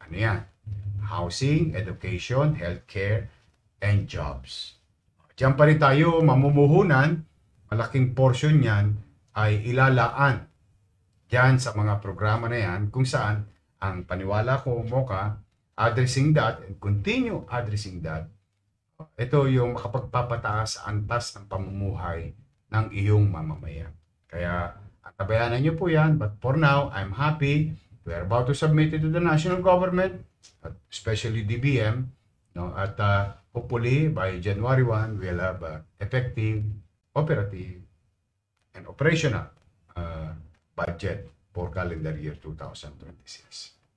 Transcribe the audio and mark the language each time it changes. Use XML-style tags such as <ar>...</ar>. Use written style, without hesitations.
<tl>Ano yan?</tl> <en>Housing, education, healthcare, and jobs.</en> <tl>Diyan pa rin tayo mamumuhunan, malaking portion yan ay ilalaan diyan sa mga programa na yan kung saan ang paniwala ko, Mocha,</tl> <en>addressing that and continue addressing that,</en> <tl>ito yung makapagpapataas sa antas ng pamumuhay ng iyong mamamayan. Kaya, tabayanan niyo po yan.</tl> <en>But for now, I'm happy. We are about to submit it to the national government, especially DBM. No? At hopefully, by January 1, we'll have effective, operative, and operational budget for calendar year 2026.</en>